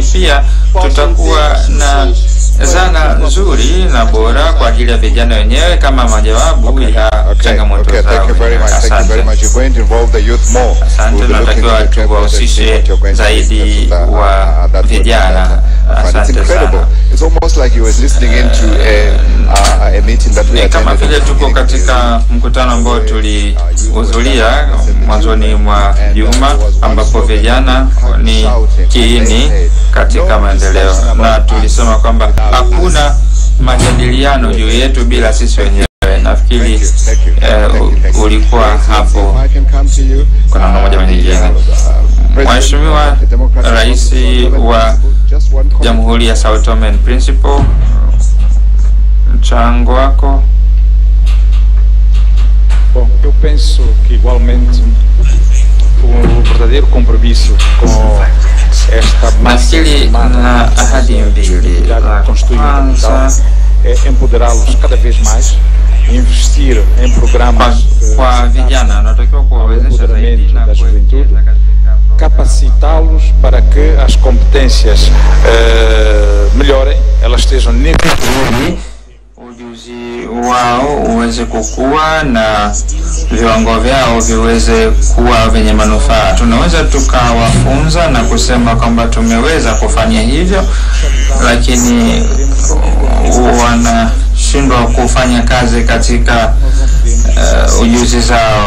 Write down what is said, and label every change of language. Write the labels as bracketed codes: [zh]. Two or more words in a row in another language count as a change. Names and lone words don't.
[sw] Pia tutakuwa na zana nzuri na bora kwa ajili ya vijana wenyewe kama majawabu ya changamoto zao. Asante. Asante, tunatakiwa tuwahusishe zaidi wa vijana. Asante sana. [en] It's almost like you was listening into a meeting that we [sw] kama vile tuko katika mkutano ambao tulihudhuria mwanzoni mwa juma, ambapo vijana ni kiini katika maendeleo, na tulisema kwamba hakuna majadiliano juu yetu bila sisi wenyewe. nafikiri ulikuwa hapo kwa namna moja nyingine. Mheshimiwa Rais wa Jamhuri ya Sao Tome and Principe, mchango wako. [pt] Bom, eu penso que igualmente verdadeiro compromisso com esta [sw] nafikiri na ahadi mbili. La kwanza [pt] empoderá-los cada vez mais, investir em programas [sw] kwa vijana, natakiwa kuwawezesha zaidi na kuwekeza katika [pt] capacitá-los para que as competências melhorem, elas estejam níveis, [sw] ujuzi wao uweze kukua na viwango vyao viweze kuwa vyenye manufaa. Tunaweza tukawafunza na kusema kwamba tumeweza kufanya hivyo, lakini wanashindwa kufanya kazi katika ujuzi zao.